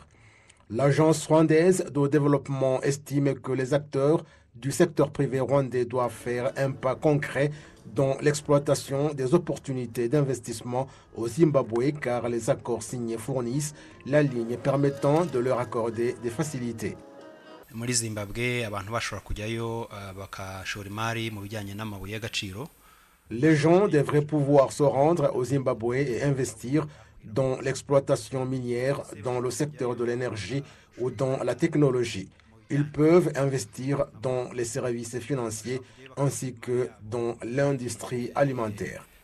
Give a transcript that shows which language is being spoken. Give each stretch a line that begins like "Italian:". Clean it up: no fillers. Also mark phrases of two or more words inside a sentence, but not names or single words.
French: L'Agence rwandaise de développement estime que les acteurs du secteur privé rwandais doivent faire un pas concret dans l'exploitation des opportunités d'investissement au Zimbabwe car les accords signés fournissent la ligne permettant de leur accorder des facilités.
Kinyarwanda: Muri Zimbabwe abantu bashobora kujyayo bakashora imari mu bijyanye n'amabuye y'agaciro.
French: Les gens devraient pouvoir se rendre au Zimbabwe et investir dans l'exploitation minière, dans le secteur de l'énergie ou dans la technologie. Ils peuvent investir dans les services financiers ainsi que dans l'industrie alimentaire.